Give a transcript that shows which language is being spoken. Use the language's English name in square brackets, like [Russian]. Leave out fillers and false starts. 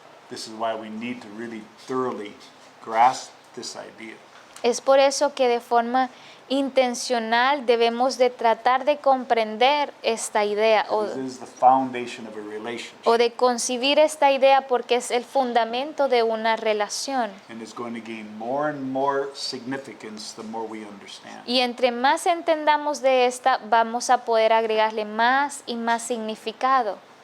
[English] This is why we need to really thoroughly grasp this idea. [Spanish] Es por eso que de forma intencional debemos de tratar de comprender esta idea [English] This is the foundation of a relationship, [Spanish] o de concebir esta idea porque es el fundamento de una relación. [English] and it's going to gain more and more significance the more we understand. [Spanish] Y entre más entendamos de esta, vamos a poder agregarle más y más significado.